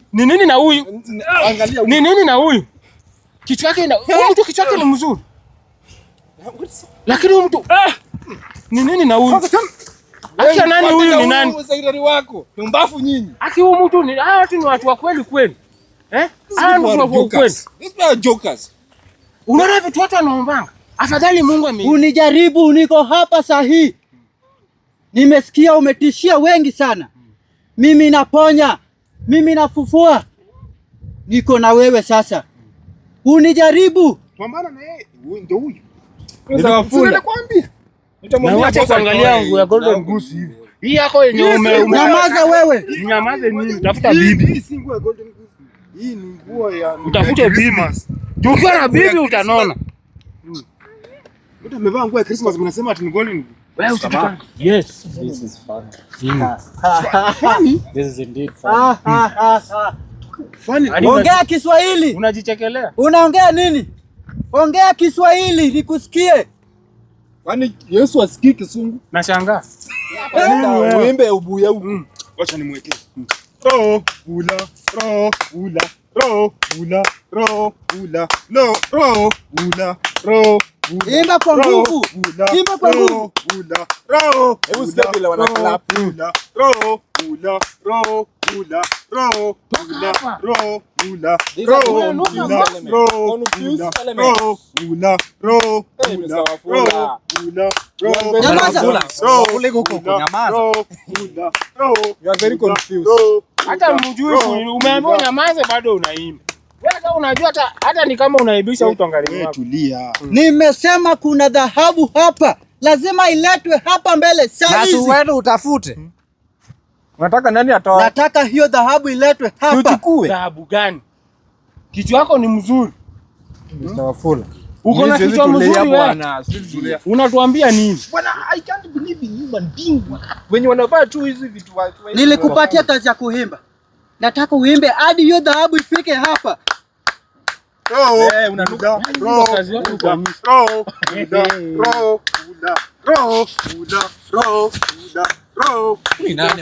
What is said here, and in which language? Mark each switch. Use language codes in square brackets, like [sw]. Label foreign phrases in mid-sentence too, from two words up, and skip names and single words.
[sw] Ni nini na huyu? Angalia. Ni nini na huyu? Kichwa chake mtu kichwa chake ni mzuri. Lakini huyu mtu ni nini na huyu? Acha nani huyu ni nani? Msaidizi wako. Mbafu nyinyi. Aki huyu mtu ni watu ni watu wa kweli kweli. Hao ndio watu wa kweli. [en] These are jokers. [sw] Unaona vitu watu wanaombanga. Afadhali Mungu unijaribu, niko hapa sahihi. Nimesikia umetishia wengi sana. Mimi naponya, mimi nafufua. Niko na wewe sasa. Unijaribu. Pambana na yeye. Huyu ndio huyu. Nitakwambia. Nitamwambia kuangalia nguo ya Golden Goose hivi. Hii yako yenye nyamaza wewe. Nyamaze nini? Tafuta bibi. Hii si nguo ya Golden Goose. Hii ni nguo ya utafute bibi. Ukiwa na bibi utanona. Mtu amevaa nguo ya Christmas mnasema ati ni Golden Goose. Wewe usitukane. Yes. [en] This is funny. Funny? This is indeed funny. Funny. [sw] Ongea Kiswahili. Unajichekelea. Unaongea nini? Ongea Kiswahili nikusikie. Kwani Yesu asikii Kisungu? Nashangaa. Uimbe ubuya huko. Acha nimwekee. Ro, bula, ro, bula, ro, bula, ro, bula, ro, bula, ro. Imba kwa nguvu. Imba kwa nguvu. Bula, ro. Hebu sikia vile wana clap. Bula, ro, bula, ro, bula, ro, bula, ro, bula, ro, bula, ro, bula, ro, bula, ro. Nyamaza. Ule huko nyamaza. [en] You are very confused. [sw] Hata mjui umeambiwa nyamaze bado unaimba. Wewe unajua hata ni kama unaibisha utangalie wako. Tulia. Nimesema kuna dhahabu hapa. Lazima iletwe hapa mbele sasa hizi. Na wewe utafute. Unataka nani atoe? Nataka hiyo dhahabu iletwe hapa. Tuchukue. Dhahabu gani? Kichwa chako ni mzuri. Mr. Wafula. Uko na kichwa mzuri bwana. Unatuambia nini? Bwana, [en] I can't believe in human being. [sw] Wenye wanavaa tu hizi vitu watu. Nilikupatia kazi ya kuimba. Nataka uimbe hadi hiyo dhahabu ifike hapa. Unanuka. Kazi yako kwa mimi. Ni nani?